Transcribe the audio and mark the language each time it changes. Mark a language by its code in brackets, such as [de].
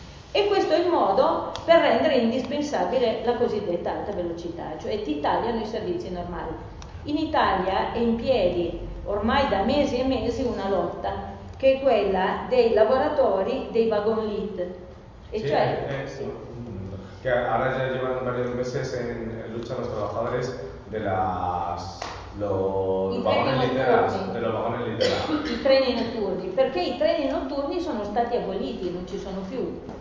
[it] E questo è il modo per rendere indispensabile la cosiddetta alta velocità, cioè ti tagliano i servizi normali. In Italia è in piedi ormai da mesi e mesi una lotta, che è quella dei lavoratori dei wagon lit. E sì, cioè, [es] que ahora ya llevan varios meses en lucha los trabajadores de las [it] i treni notturni, perché i treni notturni sono stati aboliti, non ci sono più.